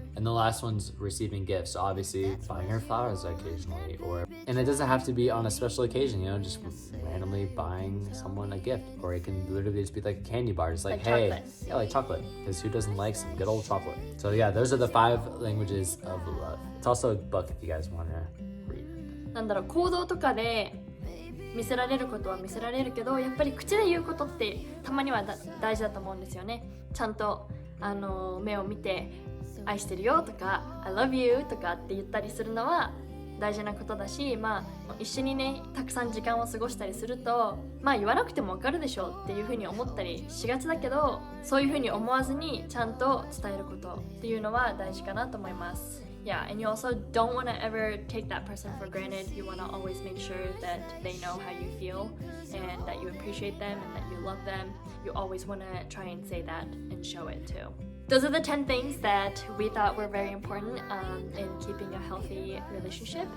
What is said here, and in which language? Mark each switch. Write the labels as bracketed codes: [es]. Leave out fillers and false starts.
[en] And the last one's receiving gifts, so obviously buying her flowers occasionally, and it doesn't have to be on a special occasion, you know, just randomly buying someone a gift, or it can literally just be like a candy bar, just like hey, chocolate. Yeah, like chocolate, because who doesn't like some good old chocolate? So yeah, those are the 5 languages of love. It's also a book if you guys want to read it. [ja] 行動とかで見せられることは見せられるけど、やっぱり口で言うことってたまには大事だと思うんですよね。ちゃんと目を見て愛してるよとか [en] I love you [ja] とかって言ったりするのは大事なことだし、一緒にねたくさん時間を過ごしたりすると言わなくてもわかるでしょっていう風に思ったりしがちだけど、そういう風に思わずにちゃんと伝えることっていうのは大事かなと思います。 [en] Yeah, and you also don't want to ever take that person for granted. You want to always make sure that they know how you feel and that you appreciate them and that you love them. You always want to try and say that and show it too. Those are the 10 things that we thought were very important in keeping a healthy relationship.